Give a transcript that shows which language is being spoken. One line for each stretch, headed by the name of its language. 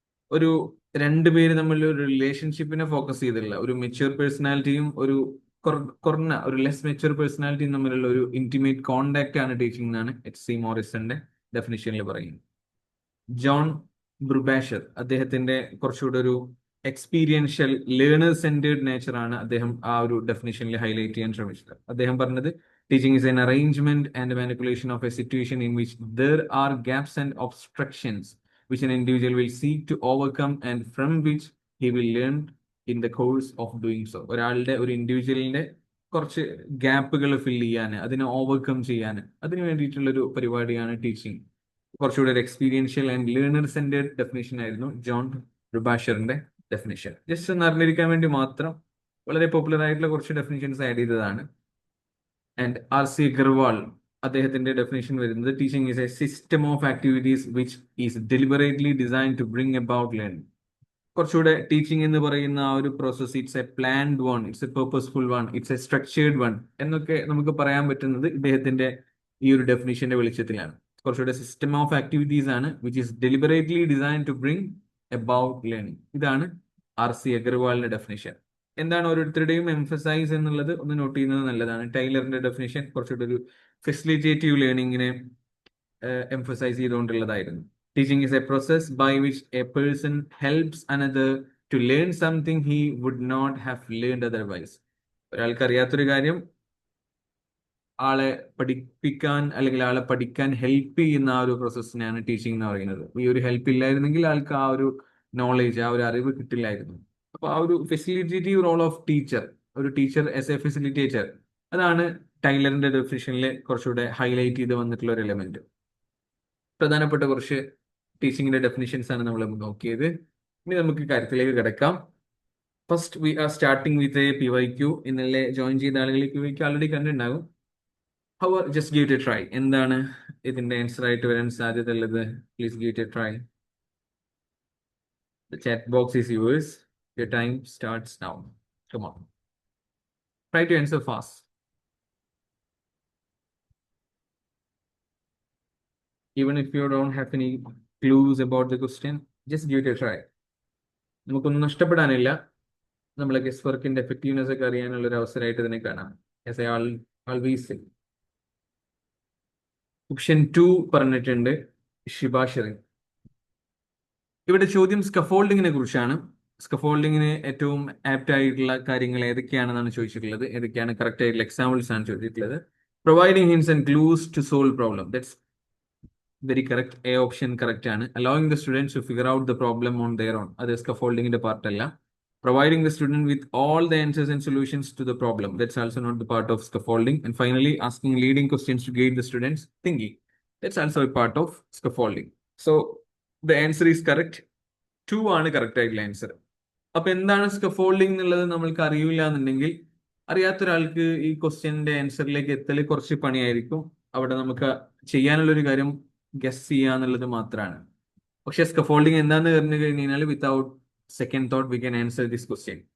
Malayalam: ഒരു രണ്ടുപേര് തമ്മിലുള്ള ഒരു റിലേഷൻഷിപ്പിനെ ഫോക്കസ് ചെയ്തിട്ടുള്ള ഒരു മെച്യൂർ പേഴ്സണാലിറ്റിയും ഒരു കുറഞ്ഞ ഒരു ലെസ് മെച്യൂർ പേഴ്സണാലിറ്റിയും തമ്മിലുള്ള ഒരു ഇന്റിമേറ്റ് കോണ്ടാക്ട് ആണ് ടീച്ചിങ് എന്നാണ് HC മോറിസന്റെ ഡെഫിനിഷനിൽ പറയുന്നത്. ജോൺ ബ്രുബാഷർ അദ്ദേഹത്തിന്റെ കുറച്ചുകൂടെ ഒരു എക്സ്പീരിയൻഷ്യൽ ലേണർ സെന്റേർഡ് നേച്ചർ ആണ് അദ്ദേഹം ആ ഒരു ഡെഫിനിഷനിൽ ഹൈലൈറ്റ് ചെയ്യാൻ ശ്രമിച്ചത്. അദ്ദേഹം പറഞ്ഞത്
English: Teaching is an arrangement and manipulation of a situation in which there are gaps and obstructions which an individual will seek to overcome and from which he will learn in the course of doing so.
Malayalam: ഒരാളുടെ ഒരു ഇൻഡിവിജ്വലിന്റെ കുറച്ച് ഗ്യാപ്പുകൾ fill ചെയ്യാൻ, അതിനെ overcome ചെയ്യാൻ, അതിന് വേണ്ടിയിട്ടുള്ള ഒരു പരിപാടിയാണ് ടീച്ചിങ്. കുറച്ചുകൂടെ ഒരു experiential and learner centred definition ആയിരുന്നു ജോൺ റുബാഷറിന്റെ ഡെഫിനേഷൻ. ജസ്റ്റ് ഒന്ന് അറിഞ്ഞിരിക്കാൻ വേണ്ടി മാത്രം വളരെ പോപ്പുലർ ആയിട്ടുള്ള കുറച്ച് ഡെഫിനേഷൻസ് ആഡ് ചെയ്തതാണ്.
English: and RC Agarwal
Malayalam: അദ്ദേഹത്തിന്റെ ഡെഫിനേഷൻ വരുന്നത്
English: Teaching is a system of activities which is deliberately design to bring about learning.
Malayalam: കുറച്ചുകൂടെ ടീച്ചിങ് എന്ന് പറയുന്ന ആ ഒരു process
English: it's a planned one, it's a purposeful one, it's a structured one
Malayalam: എന്നൊക്കെ നമുക്ക് പറയാൻ പറ്റുന്നത് ഇദ്ദേഹത്തിന്റെ ഈ ഒരു ഡെഫിനേഷന്റെ വെളിച്ചത്തിലാണ്.
English: കുറച്ചുകൂടെ system of activities ആണ് which is deliberately design to bring about learning.
Malayalam: ഇതാണ് RC അഗർവാളിന്റെ ഡെഫിനേഷൻ. എന്താണ് ഓരോരുത്തരുടെയും എംഫസൈസ് എന്നുള്ളത് ഒന്ന് നോട്ട് ചെയ്യുന്നത് നല്ലതാണ്. ടൈലറിന്റെ ഡെഫിനേഷൻ കുറച്ചുകൂടെ ഒരു facilitative ലേണിംഗിനെ emphasise ചെയ്തുകൊണ്ടുള്ളതായിരുന്നു.
English: Teaching is a process by which a person helps another to learn something he would not have learned otherwise.
Malayalam: ഒരാൾക്ക് അറിയാത്തൊരു കാര്യം ആളെ പഠിപ്പിക്കാൻ അല്ലെങ്കിൽ ആളെ പഠിക്കാൻ ഹെൽപ്പ് ചെയ്യുന്ന ആ ഒരു പ്രോസസ്സിനാണ് ടീച്ചിങ് എന്ന് പറയുന്നത്. ഈ ഒരു ഹെൽപ്പ് ഇല്ലായിരുന്നെങ്കിൽ ആൾക്ക് ആ ഒരു നോളേജ്, ആ ഒരു അറിവ് കിട്ടില്ലായിരുന്നു. അപ്പൊ ആ ഒരു ഫെസിലിറ്റേറ്റീവ് റോൾ ഓഫ് ടീച്ചർ, ഒരു
English: teacher as a facilitator,
Malayalam: അതാണ് ടൈലറിന്റെ ഡെഫിനിഷനിൽ കുറച്ചുകൂടെ ഹൈലൈറ്റ് ചെയ്ത് വന്നിട്ടുള്ള ഒരു എലമെന്റ്. പ്രധാനപ്പെട്ട കുറച്ച് ടീച്ചിങ്ങിന്റെ ഡെഫിനിഷൻസ് ആണ് നമ്മൾ നോക്കിയത്. ഇനി നമുക്ക് കാര്യത്തിലേക്ക് കിടക്കാം.
English: First we are starting with a PYQ.
Malayalam: ഇന്നലെ ജോയിൻ ചെയ്ത ആളുകൾ ഈ PYQ ആൾറെഡി കണ്ടിട്ടുണ്ടാകും.
English: Hour just give it a try.
Malayalam: എന്താണ് ഇതിന്റെ ആൻസർ ആയിട്ട് വരാൻ സാധ്യത ഉള്ളത്?
English: Please give it a try. The chat box is yours. Your time starts now. Come on. Try to answer fast. Even if you don't have any clues about the question, just give it a try.
Malayalam: നമുക്കൊന്നും നഷ്ടപ്പെടാനില്ല. നമ്മളെ guess വർക്കിന്റെ effectiveness ഒക്കെ അറിയാനുള്ള ഒരു അവസരമായിട്ട് ഇതിനെ കാണാം.
English: As I always say.
Malayalam: Option 2 പറഞ്ഞിട്ടുണ്ട് ശിബാഷറി. ഇവിടെ ചോദ്യം സ്കഫോൾഡിങ്ങിനെ കുറിച്ചാണ്. സ്കഫോൾഡിങ്ങിന് ഏറ്റവും ആപ്റ്റ് ആയിട്ടുള്ള കാര്യങ്ങൾ ഏതൊക്കെയാണെന്നാണ് ചോദിച്ചിട്ടുള്ളത്. ഏതൊക്കെയാണ് കറക്റ്റ് ആയിട്ടുള്ള എക്സാമ്പിൾസ് ആണ് ചോദിച്ചിട്ടുള്ളത്.
English: Providing hints and clues to solve problem. That's very correct.
Malayalam: A option correct ആണ്.
English: Allowing the students to figure out the problem on their own.
Malayalam: അത് സ്കഫോൾഡിങ്ങിന്റെ പാർട്ട് അല്ല.
English: Providing the student with all the answers and solutions to the problem. That's also not the part of scaffolding. And finally, asking leading questions to guide the students' thinking. That's also a part of scaffolding. So, the answer is correct.
Malayalam: 2 ആണ് correct ആയിട്ടുള്ള answer. അപ്പൊ എന്താണ് scaffolding എന്നുള്ളത് നമ്മൾക്ക് അറിയില്ല എന്നുണ്ടെങ്കിൽ അറിയാത്ത ഒരാൾക്ക് ഈ ക്വസ്റ്റ്യന്റെ ആൻസറിലേക്ക് എത്തൽ കുറച്ച് പണിയായിരിക്കും. അവിടെ നമുക്ക് ചെയ്യാനുള്ള ഒരു കാര്യം ഗസ് ചെയ്യാന്നുള്ളത് മാത്രമാണ്. പക്ഷെ സ്കഫോൾഡിംഗ് എന്താന്ന് പറഞ്ഞു കഴിഞ്ഞാൽ
English: Without second thought we can answer this question.